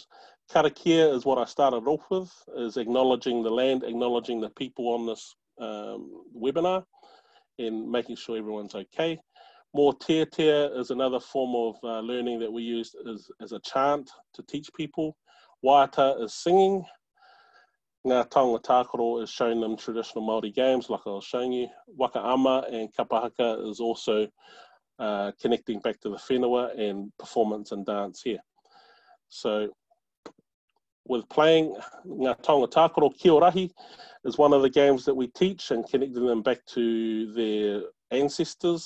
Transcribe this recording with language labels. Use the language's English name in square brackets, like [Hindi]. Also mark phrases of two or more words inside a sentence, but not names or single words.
[English] Karakia is what I started off with, is acknowledging the land, acknowledging the people on this webinar, and making sure everyone's okay. More Tia is another form of learning that we use as a chant to teach people. Waiata is singing. [Māori] Ngā taonga tākaro [English] is showing them traditional Māori games, like I was showing you. [Māori] Waka ama [English] and kapahaka is also connecting back to the whenua and performance and dance here. So with playing [Māori] Ngā taonga tākaro, [English] Kiorahi is one of the games that we teach, and connecting them back to their ancestors.